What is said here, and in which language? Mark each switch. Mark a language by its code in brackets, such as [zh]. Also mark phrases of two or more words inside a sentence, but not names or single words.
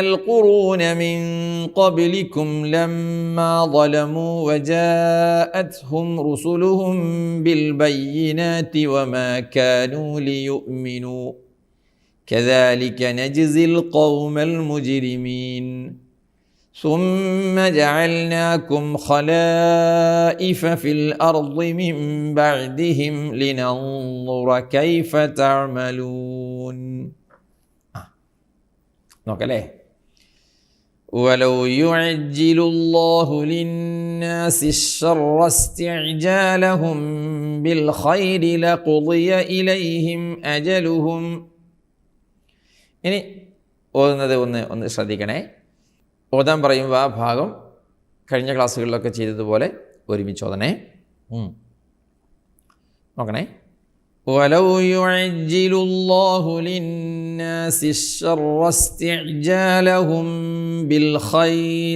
[ar] القرون من قبلكم لما ظلموا وجاءتهم رسلهم بالبينات وما كانوا ليؤمنوا كذلك نجزي القوم المجرمين ثم جعلناكم خلائف في الأرض من بعدهم لننظر كيف تعملون. [ml] നോക്കല്ലേ. [ar] ولو يعجل الله للناس الشر استعجالهم بالخير لقضي إليهم أجلهم. [ml] ഇനി ഓതുന്നത് ഒന്ന് ശ്രദ്ധിക്കണേ. ഓതാൻ പറയുമ്പോൾ ആ ഭാഗം കഴിഞ്ഞ ക്ലാസ്സുകളിലൊക്കെ ചെയ്തതുപോലെ ഒരുമിച്ച് ഓതണേ. നോക്കണേ. [ar] ولو يعجل الله للناس الشر استعجالهم بالخير.